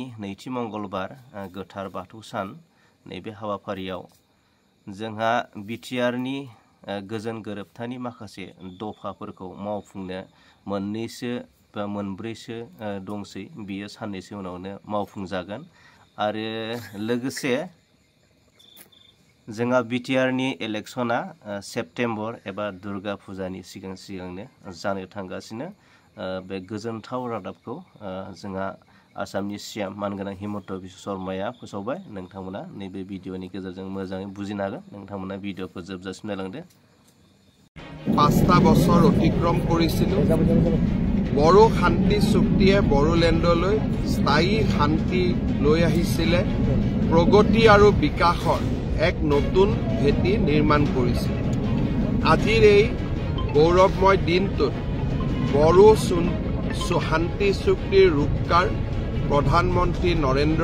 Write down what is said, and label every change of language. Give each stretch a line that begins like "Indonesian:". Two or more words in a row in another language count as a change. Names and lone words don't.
Bodo: नैथि मंगलबार गोथार बाथौ सान नैबे हाबाफारियाव जोंहा बिटिआरनि गोजोन गोरोबथानि माखासे दफाफोरखौ मावफुंनो मोननैसो बा मोनब्रैसो दंसै बियो साननैसो उनावनो मावफुंजागोन आरो लोगोसे जोंहा बिटिआरनि इलेक्शना सेप्टेम्बर एबा दुर्गा फुजानि सिगांनो जानो थांगासिनो। बे गोजोनथाव रादाबखौ जोंहा आसामनि सीएम मानगोनां हिमन्त बिश्व शर्माया फोसावबाय। नोंथांमोना नैबे भिडिअनि गेजेरजों मोजाङै बुजिनो हागोन। नोंथांमोना भिडिअखौ जोबजासिम नायलांदो।
Assamese: 5টা বছৰ অতিক্ৰম কৰিছিলোঁ। বড়ো শান্তি চুক্তিয়ে বড়োলেণ্ডলৈ স্থায়ী শান্তি লৈ আহিছিলে, প্ৰগতি আৰু বিকাশৰ এক নতুন ভেটি নিৰ্মাণ কৰিছিল। আজিৰ এই গৌৰৱময় দিনটোত বড়ো শান্তি চুক্তিৰ ৰূপকাৰ প্ৰধানমন্ত্ৰী নৰেন্দ্ৰ